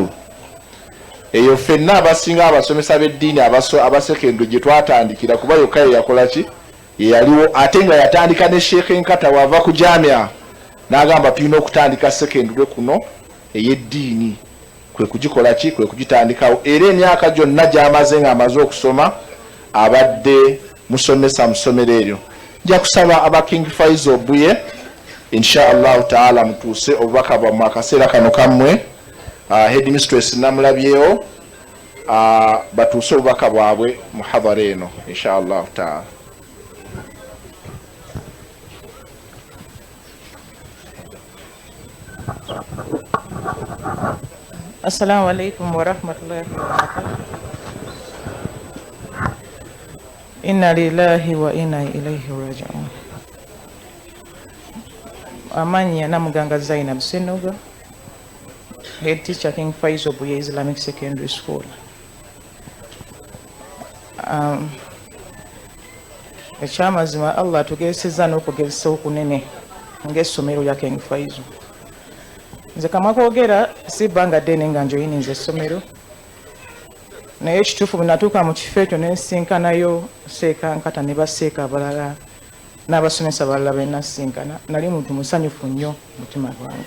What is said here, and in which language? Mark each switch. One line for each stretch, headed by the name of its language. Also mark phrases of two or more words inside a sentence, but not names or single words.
Ganda: Eyo fenna abasinga abasomesa b'eddiini abasekendwe gye twatandikira kuba yokka ye yakola ki ye yaliwo ate nga yatandika ne Sheikh Nkata wava ku jamia n'agamba tulina okutandika sekendwe kuno ey'eddiini kwe kugikola ki kwe kugitandikawo era emyaka gyonna gy'amaze nga amaze okusoma abadde musomesa musomero eryo. Nja kusaba aba King Faisal Buye
Arabic: إن شاء الله تعالى
Ganda: mutuuse obubaka bwammwe akaseera kano kammwe. Headmistress namulabyewo batuuse obubaka bwabwe mu hadhara eno
Arabic: إن شاء الله تعالى. السلام عليكم ورحمة الله وبركاته. إنا لله وإنا إليه راجعون.
Ganda: Amanya namuganga Zainab Senoga,
English: head teacher King Faisal Buye Islamic Secondary School.
Ganda: Ekyamazima Allah tugeseza n'okugezesa okunene ng'essomero lya King Faisal. Nze kama kwogera si bbanga ddene nga njoyininze essomero naye ekituufu bwe natuuka mu kifo ekyo ne nsinkanayo Seeka Nkata ne baseeka abalala n'abasomesa abalala be nasinkana nali muntu musanyufu nnyo mutima gwange.